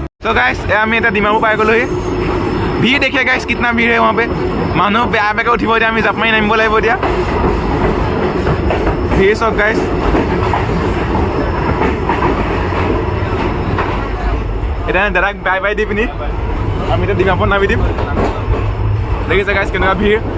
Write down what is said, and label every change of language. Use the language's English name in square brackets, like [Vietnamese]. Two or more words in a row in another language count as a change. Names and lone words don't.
[Hindi] तो गाइस [Assamese] আমি এটা ডিমাপুৰ পাই গ'লোহি ভিৰ [Hindi] देखिए गाइस कितना भीड़ है वहाँ पे [Assamese] মানুহ বেয়া বেয়াকৈ উঠিব এতিয়া আমি জাপ মাৰি নামিব লাগিব এতিয়া ভিৰ চাওক गाइस এটা ডাইৰেক্ট বাই বাই দি পিনি আমি এতিয়া ডিমাপুৰ নামি দিম দেখিছে गाइस কেনেকুৱা ভিৰ